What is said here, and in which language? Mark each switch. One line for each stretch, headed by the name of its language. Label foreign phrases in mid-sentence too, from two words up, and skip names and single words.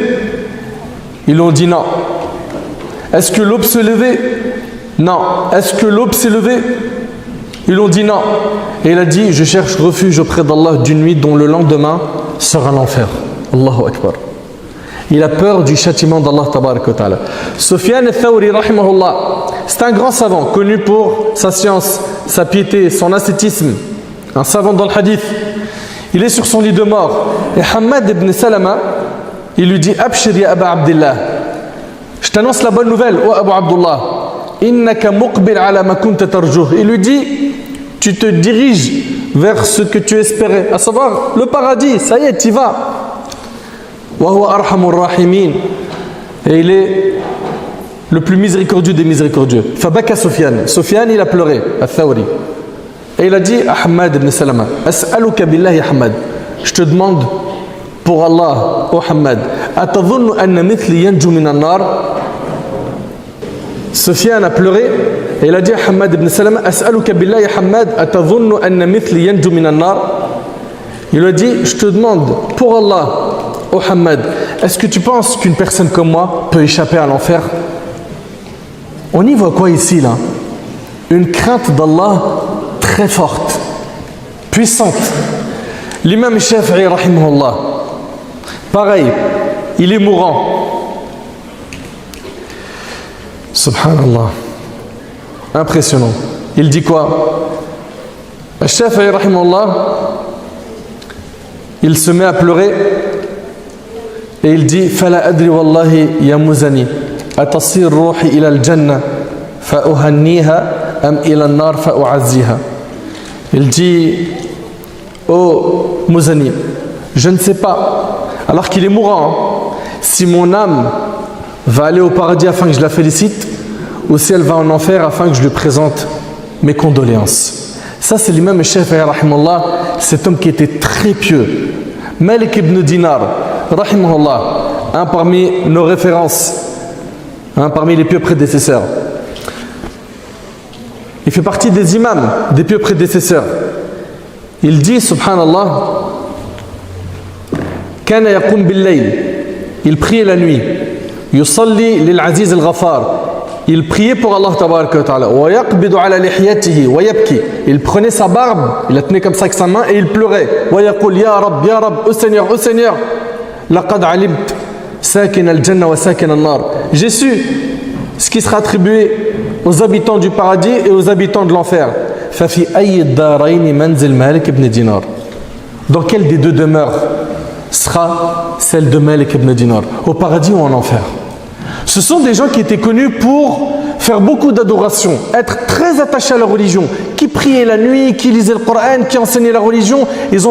French: Ils lui ont dit non. Est-ce que l'aube s'est levée? Non. Est-ce que l'aube s'est levée? Ils lui ont dit non. Et il a dit je cherche refuge auprès d'Allah d'une nuit dont le lendemain sera l'enfer. Allahu Akbar. Il a peur du châtiment d'Allah
Arabic: تبارك وتعالى.
French: Sufyan al-Thawri rahimahullah, c'est un grand savant connu pour sa science, sa piété, son ascétisme, un savant dans le hadith. Il est sur son lit de mort et Hamad ibn Salama il lui dit
Arabic: أبشر يا أبا عبد الله,
French: je t'annonce la bonne nouvelle ô Abu Abdullah,
Arabic: إنك مقبل على ما كنت ترجوه.
French: Il lui dit tu te diriges vers ce que tu espérais, à savoir le paradis, ça y est, tu y vas.
Arabic: وهو أرحم الراحمين,
French: et il est le plus miséricordieux des miséricordieux. Fabaka Sufyan, Sufyan il a pleuré, al-Thawri, et il a dit à Hamad ibn Salama
Arabic: أسألك بالله
French: Hamad, je te demande pour Allah, ô Hamad,
Arabic: أتظن أن مثلي ينجو من النار?
French: Sufyan a pleuré et il a dit à Hamad ibn Salama
Arabic: أسألك بالله حماد أتظن أن مثلي ينجو من النار?
French: Il lui a dit je te demande pour Allah, ô Hamad, est-ce que tu penses qu'une personne comme moi peut échapper à l'enfer? On y voit quoi ici là? Une crainte d'Allah très forte, puissante. L'imam Shafi'i rahimahullah, pareil, il est mourant. Subhanallah, impressionnant. Il dit quoi? Shafi'i rahimahullah, il se met à pleurer et il dit
Arabic: فلا أدري والله يا مزني أتصير روحي إلى الجنة فأهنيها أم إلى النار فأعزيها.
French: Il dit oh Muzani, je ne sais pas, alors qu'il est mourant, si mon âme va aller au paradis afin que je la félicite ou si elle va en enfer afin que je lui présente mes condoléances. Ça c'est l'imam Shafi'i rahimahullah, cet homme qui était très pieux. Malik ibn Dinar rahimahullah, un parmi nos références, un parmi les pieux prédécesseurs. Il fait partie des imams, des pieux prédécesseurs. Il dit,
Arabic: سبحان الله كان يقوم بالليل,
French: il priait la nuit.
Arabic: يصلي للعزيز الغفار,
French: il priait pour Allah
Arabic: تبارك وتعالى. ويقبض على لحيته ويبكي,
French: il prenait sa barbe, il la tenait comme ça avec sa main et il pleurait.
Arabic: ويقول يا رب,
French: ô Seigneur,
Arabic: لقد علمت ساكن الجنة وساكن النار.
French: J'ai su ce qui sera attribué aux habitants du paradis et aux habitants de l'enfer.
Arabic: ففي أي الدارين منزل مالك بن دينار.
French: Dans quelle des deux demeures sera celle de Malik ibn Dinar? Au paradis ou en enfer? Ce sont des gens qui étaient connus pour faire beaucoup d'adoration, être très attachés à la religion, qui priaient la nuit, qui lisaient le Coran, qui enseignaient la religion.